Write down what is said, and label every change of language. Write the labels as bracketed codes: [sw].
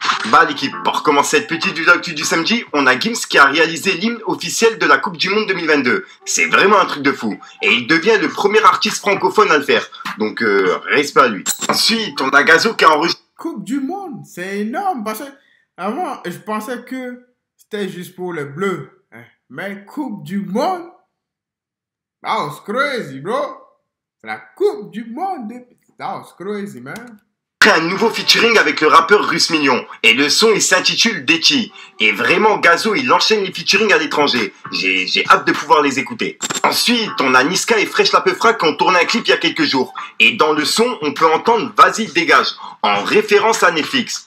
[fr] Bah l'équipe, pour commencer cette petite vidéo actu du samedi, on a Gims qui a réalisé l'hymne officiel de la Coupe du Monde 2022. C'est vraiment un truc de fou. Et il devient le premier artiste francophone à le faire. Donc, respect à lui. Ensuite, on a Gazo qui a enregistré... Coupe du Monde, c'est énorme. Parce que avant, je pensais que c'était juste pour les Bleus. Mais Coupe du Monde, [en] that was crazy, bro. [fr] C'est la Coupe du Monde. [en] That was crazy, man. [fr] Un nouveau featuring avec le rappeur Russe Million. Et le son, il s'intitule Deki. Et vraiment, Gazo, il enchaîne les featuring à l'étranger. J'ai hâte de pouvoir les écouter. Ensuite, on a Niska et Fresh Lapefra qui ont tourné un clip il y a quelques jours. Et dans le son, on peut entendre Vas-y, dégage, en référence à Netflix.